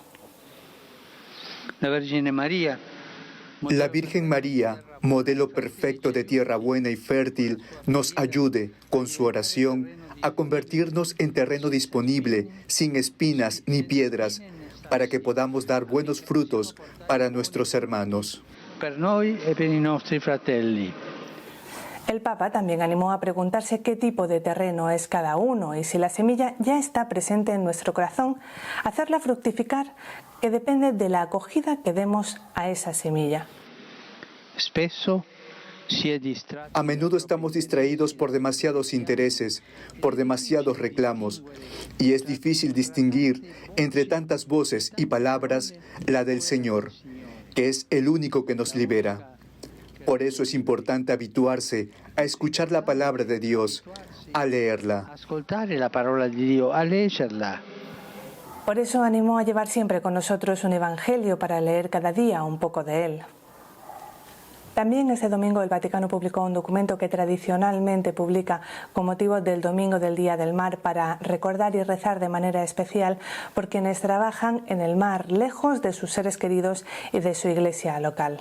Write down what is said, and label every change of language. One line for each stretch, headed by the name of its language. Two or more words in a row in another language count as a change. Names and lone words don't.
Spanish: La Virgen María, modelo perfecto de tierra buena y fértil, nos ayude con su oración a convertirnos en terreno disponible, sin espinas ni piedras, para que podamos dar buenos frutos para nuestros hermanos.
Italian: Per noi e per i nostri fratelli.
Spanish: El Papa también animó a preguntarse qué tipo de terreno es cada uno y si la semilla ya está presente en nuestro corazón, hacerla fructificar, que depende de la acogida que demos a esa semilla. A menudo estamos distraídos por demasiados intereses, por demasiados reclamos, y es difícil distinguir entre tantas voces y palabras la del Señor, que es el único que nos libera. Por eso es importante habituarse a escuchar la palabra de Dios, a leerla.
Italian: Ascoltare la parola di Dio, a leggerla.
Spanish: Por eso animó a llevar siempre con nosotros un evangelio para leer cada día un poco de él. También este domingo el Vaticano publicó un documento que tradicionalmente publica con motivo del Domingo del Día del Mar para recordar y rezar de manera especial por quienes trabajan en el mar, lejos de sus seres queridos y de su iglesia local.